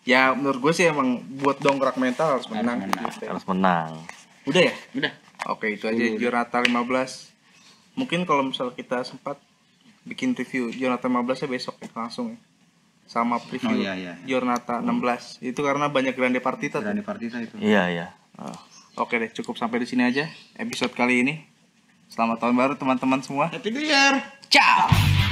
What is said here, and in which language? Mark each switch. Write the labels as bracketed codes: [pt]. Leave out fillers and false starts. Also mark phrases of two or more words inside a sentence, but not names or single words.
[id] Ya menurut gue sih emang buat dongkrak mental harus menang. Harus menang. Udah ya? Udah. Oke, itu aja Giornata 15. Mungkin kalau misal kita sempat bikin review Giornata 15-nya besok ya, langsung ya. Sama preview Giornata 16. Itu karena banyak [it] grande partita [id] tuh. [it] Grande partita itu. [id] Iya. Oke deh, cukup sampai di sini aja episode kali ini. Selamat tahun baru teman-teman semua. [en] Happy New Year. Ciao.